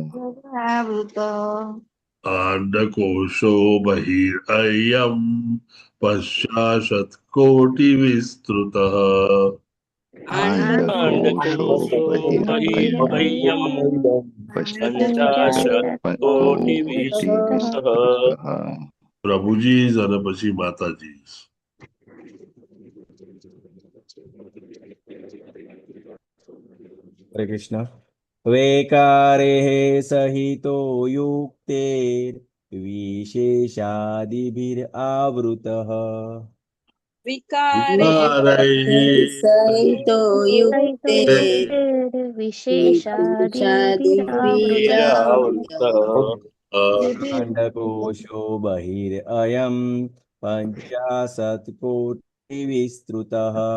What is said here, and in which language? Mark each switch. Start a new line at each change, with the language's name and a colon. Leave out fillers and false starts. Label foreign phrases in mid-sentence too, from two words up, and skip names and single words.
Sanskrit: अंडकोशो बहिरयं पश्चाशत्कोटिविस्तृतः अंडकोशो बहिर्बह्यं पश्चाशत्कोटिविस्तृतः
Gujarati: પ્રભુ જી અને પછી માતાજી.
Sanskrit: हरे कृष्ण। वेकारेः सहितो युक्ते विशेषादिभिरावृतः विकारैः सहितो युक्ते विशेषादिभिरावृतः अंडकोशो बहिरयं पञ्चाशत्कोटिविस्तृतः